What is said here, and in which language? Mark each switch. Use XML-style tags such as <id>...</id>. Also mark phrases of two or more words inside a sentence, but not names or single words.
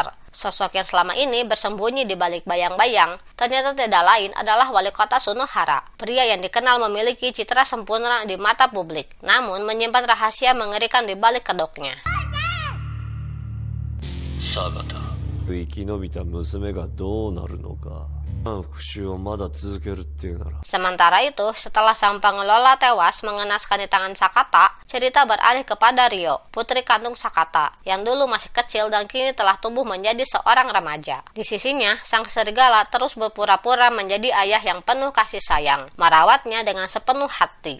<id>Sosok yang selama ini bersembunyi di balik bayang-bayang ternyata tidak lain adalah wali kota Sunohara, pria yang dikenal memiliki citra sempurna di mata publik, namun menyimpan rahasia mengerikan di balik kedoknya. Sagata.</id> <ja>生き延びた娘がどうなるのか。復讐をまだ続けるっていうなら。</ja> <id>Sementara itu, setelah sang pengelola tewas mengenaskan di tangan Sakata, cerita beralih kepada Ryo, putri kandung Sakata, yang dulu masih kecil dan kini telah tumbuh menjadi seorang remaja. Di sisinya, sang serigala terus berpura-pura menjadi ayah yang penuh kasih sayang, merawatnya dengan sepenuh hati.</id>